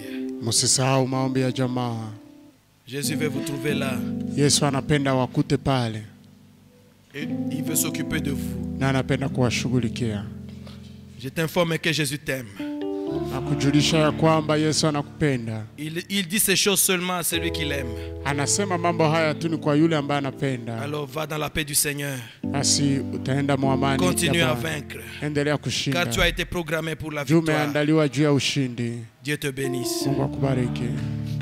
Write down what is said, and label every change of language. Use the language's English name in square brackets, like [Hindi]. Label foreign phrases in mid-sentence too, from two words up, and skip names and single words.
[Swahili] Msisahau maombi ya jamaa. [French] Jésus veut vous trouver là. [Swahili] Yesu anapenda wakute pale [French] Et il veut s'occuper de vous. [Swahili] na anapenda kuwashughulikia. [French] Je t'informe que Jésus t'aime. [Swahili] Na kujulisha ya kwamba Yesu anakupenda. [French] Il dit ces choses seulement à celui qu'il aime. [Swahili] Anasema mambo haya tu ni kwa yule ambaye anapenda. [French] Alors va dans la paix du Seigneur. [Swahili] Basi utaenda muamani. [French] Continue à vaincre. [Swahili] Endelea kushinda. [French] Car tu as été programmé pour la [Swahili] Juu [French] victoire. [Swahili] umeandaliwa juu ya ushindi. [French] Dieu te bénisse. [Swahili] Mungu akubariki.